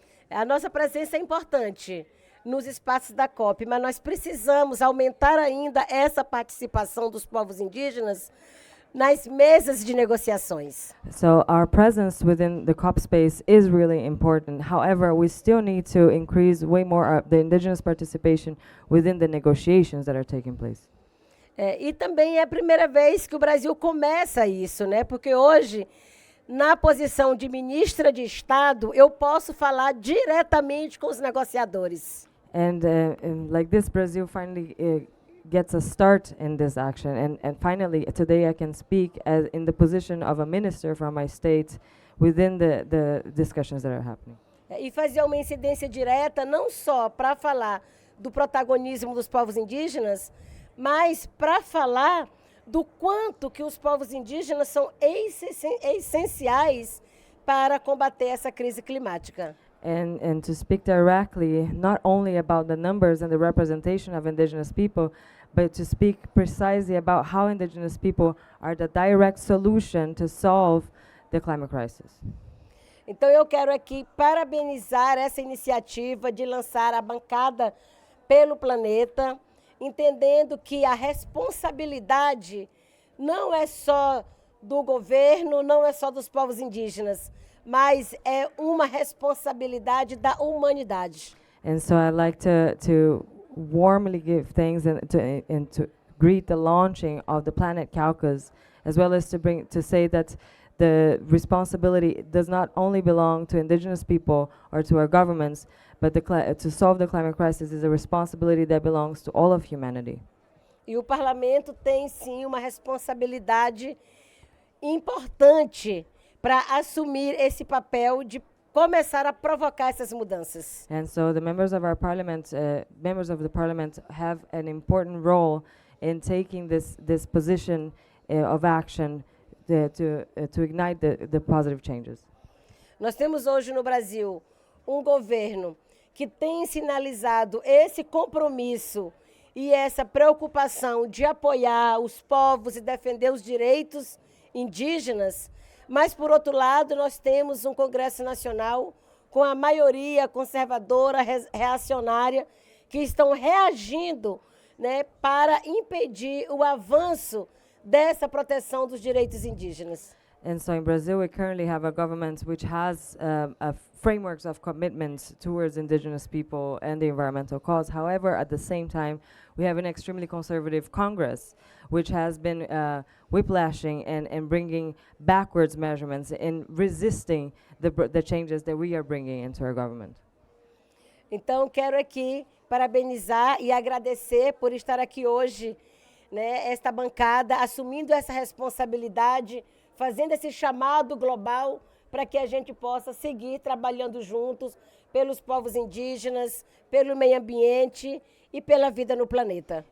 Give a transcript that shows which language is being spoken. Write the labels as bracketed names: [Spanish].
[Portuguese] A nossa presença é importante nos espaços da COP, mas nós precisamos aumentar ainda essa participação dos povos indígenas nas mesas de negociações. [English] So our presence within the COP space is really important. However, we still need to increase way more the indigenous participation within the negotiations that are taking place. [Portuguese] E também é a primeira vez que o Brasil começa isso, né? Porque hoje, na posição de ministra de Estado, eu posso falar diretamente com os negociadores. [English] And like this, Brazil finally gets a start in this action. And finally, today I can speak as in the position of a minister from my state within the discussions that are happening. [Portuguese] E fazer uma incidência direta não só para falar do protagonismo dos povos indígenas, mas para falar do quanto que os povos indígenas são essenciais para combater essa crise climática. [English] And to speak directly, not only about the numbers and the representation of indigenous people, but to speak precisely about how indigenous people are the direct solution to solve the climate crisis. [Portuguese] Então eu quero aqui parabenizar essa iniciativa de lançar a bancada pelo planeta, entendendo que a responsabilidade não é só do governo, não é só dos povos indígenas, mas é uma responsabilidade da humanidade. [English] And so I'd like to warmly give thanks and to greet the launching of the planet Caucus, as well as to say that the responsibility does not only belong to indigenous people or to our governments, but to solve the climate crisis is a responsibility that belongs to all of humanity. [Portuguese] E o parlamento tem sim uma responsabilidade importante para assumir esse papel de começar a provocar essas mudanças. [English] And so the members of our parliament, members of the parliament, have an important role in taking this position of action to ignite the positive changes. [Portuguese] Nós temos hoje no Brasil um governo que tem sinalizado esse compromisso e essa preocupação de apoiar os povos e defender os direitos indígenas, mas, por outro lado, nós temos um Congresso Nacional com a maioria conservadora, reacionária, que estão reagindo, né, para impedir o avanço dessa proteção dos direitos indígenas. [English] And so in Brazil, we currently have a government which has frameworks of commitments towards indigenous people and the environmental cause. However, at the same time, we have an extremely conservative Congress, which has been whiplashing and bringing backwards measurements in resisting the changes that we are bringing into our government. [Portuguese] Então, quero aqui parabenizar e agradecer por estar aqui hoje, né, esta bancada, assumindo essa responsabilidade, fazendo esse chamado global para que a gente possa seguir trabalhando juntos pelos povos indígenas, pelo meio ambiente e pela vida no planeta.